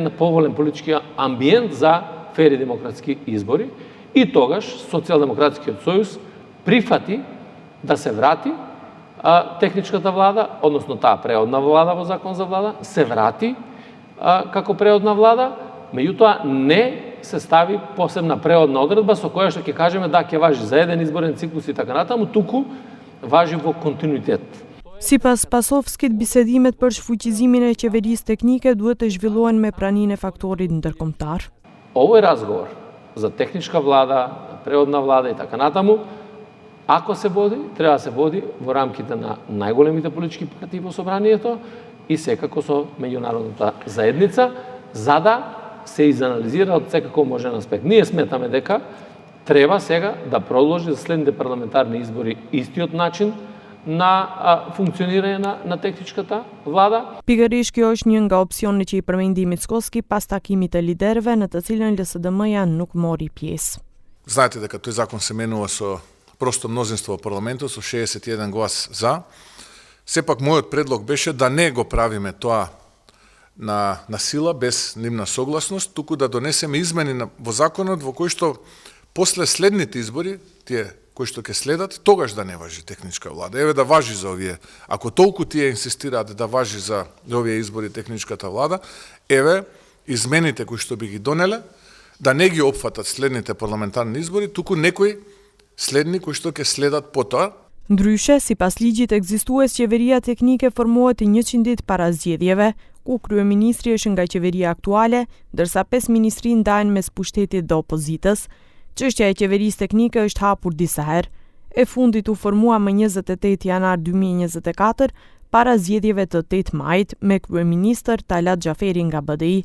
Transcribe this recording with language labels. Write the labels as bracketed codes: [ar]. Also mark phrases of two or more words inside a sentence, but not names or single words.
[mk] на поволен политички амбиент за фери демократски избори и тогаш Социјалдемократскиот сојуз прифати да се врати техничката влада, односно таа преодна влада во закон за влада, се врати како преодна влада, меѓутоа не се стави посебна преодна одредба со која што ќе кажеме да ќе важи за еден изборен циклус и така натаму, туку важи во континуитет. [sq] Sipas Pasovskit, bisedimet për shfuqizimin e qeverisë teknike duhet të zhvillohen me praninë e faktorit ndërkombëtar. [mk] Овој разговор за техничка влада, преодна влада и така натаму, ако се води, треба да се води во рамките на најголемите политички партии во собранието и секако со меѓународната заедница, за да се изанализира од секако можен аспект. Ние сметаме дека треба сега да продолжи за следните парламентарни избори истиот начин на функционирање на техничката влада. [sq] Pikërisht kjo është një nga opsionet që I përmendi Mickovski pas takimit të liderëve në të cilën LSDM-ja nuk mori pjesë. [mk] Знаете дека тој закон се менува со просто мнозинство во парламентот со 61 глас за. Сепак мојот предлог беше да не го правиме тоа на сила без нивна согласност, туку да донесеме измени во законот во кој што после следните избори, тие кои што ќе следат, тогаш да не важи техничка влада. Еве да важи за овие. Ако толку тие инсистираат да важи за овие избори техничката влада, еве измените кои што би ги донеле, да не ги опфатат следните парламентарни избори, туку некои следни кои што ќе следат потоа. [sq] Ndryshe, sipas ligjit ekzistues, qeveria teknike formohet 100 ditë para zgjedhjeve, ku kryeministri është nga qeveria aktuale, ndërsa 5 ministri ndahen mes pushtetit dhe opozitës. Çështja e qeverisë teknike është hapur disa herë. E fundit u formua më 28 janar 2024 para zgjedhjeve të 8 majit me kryeministër Talat Xhaferi nga BDI.